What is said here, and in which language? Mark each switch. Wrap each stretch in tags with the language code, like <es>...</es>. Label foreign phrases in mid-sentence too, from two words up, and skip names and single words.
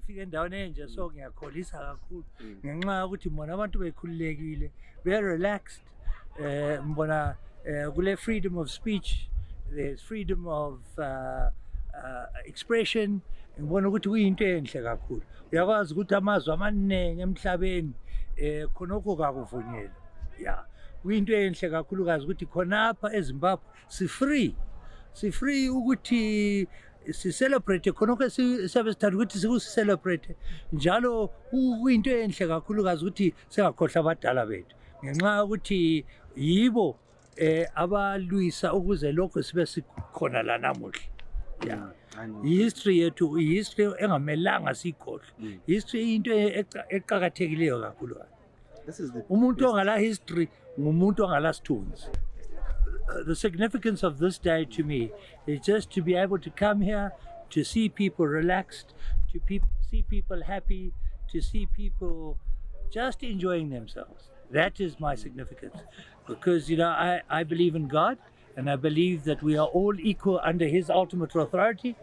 <nd>ukufika endaweni enje so ngiyakholisa kakhulu ngenxa ukuthi mbona abantu bekhululekile,</nd> <en>very relaxed.</en> <nd>Mbona kule</nd> <en>freedom of speech, there's freedom of expression.</en> <nd>Ngibona ukuthi kuyinto enhle kakhulu. Uyakwazi ukuthi amazwe amaningi emhlabeni khonokho kakuvunyelwa.</nd> <en>Yeah.</en> <nd>Kuyinto enhle kakhulukazi ukuthi khonapha eZimbabwe si-free ukuthi si-celebrate khonokho siyabe sithanda ukuthi siku-celebrate njalo. Kuyinto enhle kakhulukazi ukuthi singakhohlwa abadala bethu ngenxa ukuthi yibo abalwisa ukuze lokho sibe sikhona la namuhla.</nd> <en>Yeah.</en> <nd>History yethu history engamelanga sikhohlwe. History into eqhakathekileyo kakhulu. Umuntu ongala history ngumuntu ongala sithunzi.</nd> <en>The significance of this day to me is just to be able to come here, to see people relaxed, to see people happy, to see people just enjoying themselves. That is my significance, because I believe in God, and I believe that we are all equal under His ultimate authority.</en>